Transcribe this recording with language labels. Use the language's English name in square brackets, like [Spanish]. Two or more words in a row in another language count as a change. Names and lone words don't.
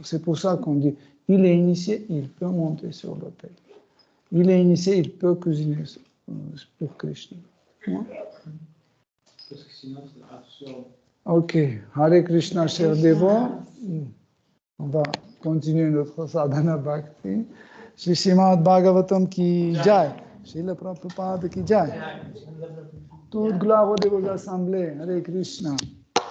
[French] C'est pour ça qu'on dit, il est initié, il peut monter sur l'autel. Il est initié, il peut cuisiner pour Krishna. Ouais. Parce que sinon, c'est absurde. Ok, Hare Krishna, chers dévots. On va continuer notre [Sanskrit] साधना भक्ति. [Hindi] श्री श्रीमद् भागवतम् की जय। श्रील प्रभुपाद की जय. [French] Toute gloire aux dévots assemblés. Hare Krishna.